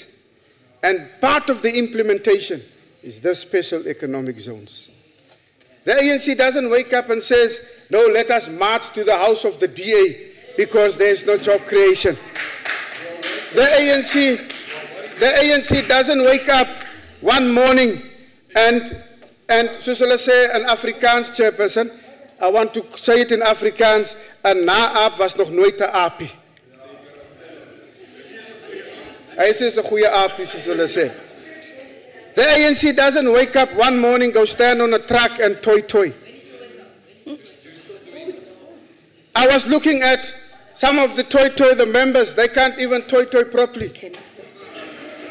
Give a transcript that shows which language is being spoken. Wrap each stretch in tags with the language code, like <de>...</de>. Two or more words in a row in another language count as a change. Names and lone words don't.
<en>And part of the implementation is the special economic zones. The ANC doesn't wake up and says, no, let us march to the house of the DA because there's no job creation. The ANC doesn't wake up one morning and</en> <af>soos hulle sê in Afrikaans,</af> <en>Chairperson, I want to say it in Afrikaans,</en> <af>'n na-aap was nog nooit 'n aapie. Hy sê 'n goeie aapie, soos hulle sê.</af> <en>The ANC doesn't wake up one morning, go stand on a truck and toy. I was looking at some of the toy, the members, they can't even toy properly.</en>